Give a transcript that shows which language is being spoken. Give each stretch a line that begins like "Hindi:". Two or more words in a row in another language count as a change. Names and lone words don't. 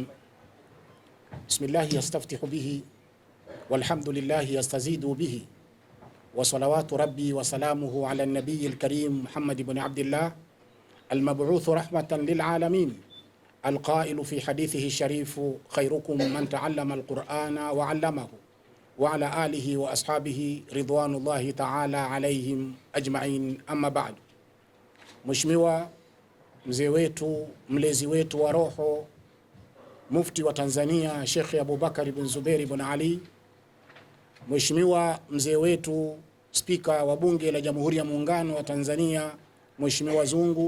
Arabic: بسم الله يستفتح به والحمد لله يستزيد به وصلوات ربي وسلامه على النبي الكريم محمد بن عبد الله المبعوث رحمة للعالمين القائل في حديثه الشريف خيركم من تعلم القرآن وعلمه وعلى آله وأصحابه رضوان الله تعالى عليهم أجمعين أما بعد.
Swahili: Mheshimiwa mzee wetu, mlezi wetu wa roho, mufti wa Tanzania Sheikh Abubakar ibn Zuberi ibn Ali, Mheshimiwa mzee wetu spika wa bunge la Jamhuri ya Muungano wa Tanzania Mheshimiwa Zungu,